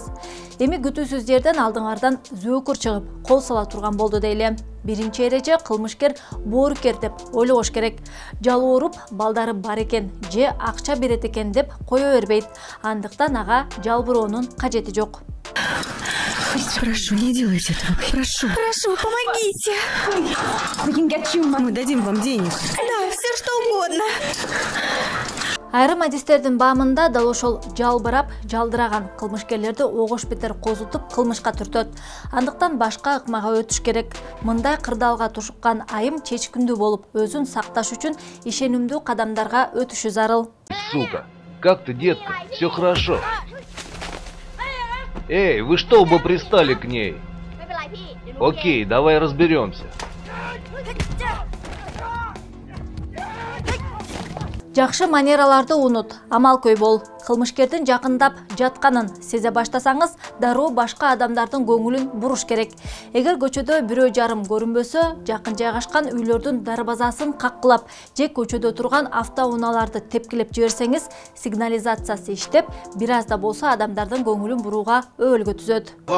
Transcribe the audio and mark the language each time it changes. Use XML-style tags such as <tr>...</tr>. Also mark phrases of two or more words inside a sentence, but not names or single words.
<ky>Эми күтүүсүз жерден алдыңардан зөөкүр чыгып, кол сала турган болду дейле. Биринчи эреже кылмышкер боорукер деп ойлогош керек. Жалооруп балдары бар экен же акча берет экен деп кое бербейт. Андыктан ага жалбыроонун кажети жок.</ky> <ru>Прошу, не делайте этого. Прошу. Прошу, помогите. Мы дадим вам денег. Да, все что угодно.</ru> <ky>Айрым адистердин баамында дал ошол жалбырап, жалдыраган кылмышкерлерди огош бетер козутуп кылмышка түртөт. Андыктан башка ыкмага өтүш керек. Мындай кырдаалга тушуккан айым чечкиндүү болуп, өзүн сакташ үчүн ишенимдүү кадамдарга өтүшү зарыл.</ky> <ru>Сука, как ты, детка? Все хорошо. Эй, вы что оба пристали к ней? Окей, давай разберемся.</ru> <ky>Жакшы манераларды унут, амал көй бол. кылмышкердин жакындап жатканын сезе баштасаңыз, дароо башка адамдардын көңүлүн буруш керек. Эгер көчөдө бирөө жарым көрүнбөсө, жакын жайгашкан үйлөрдүн дарбазасын каккылап же көчөдө турган автоунааларды тепкилеп жиберсеңиз, сигнализациясы иштеп, бир аз да болсо адамдардын көңүлүн бурууга өбөлгө түзөт.</ky>